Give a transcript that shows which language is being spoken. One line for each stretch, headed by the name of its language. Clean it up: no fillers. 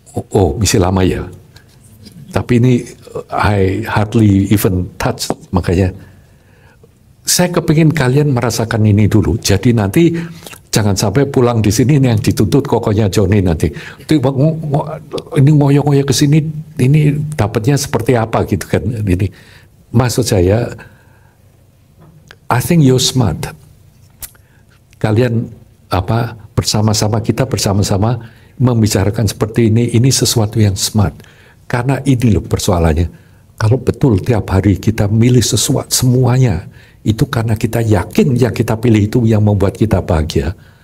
Indonesian: Oh, masih lama ya. Tapi ini
English: I hardly even touch,
Indonesian: makanya saya kepingin kalian merasakan ini dulu. Jadi nanti jangan sampai pulang di sini yang dituntut kokonya Joni nanti. Ini ngoyo-ngoyo ke sini, ini dapatnya seperti apa gitu kan? Ini maksud saya,
English: I think you're smart.
Indonesian: Kalian bersama-sama kita bersama-sama membicarakan seperti ini sesuatu yang smart. Karena ini loh persoalannya. Kalau betul tiap hari kita milih sesuatu semuanya, itu karena kita yakin yang kita pilih itu yang membuat kita bahagia.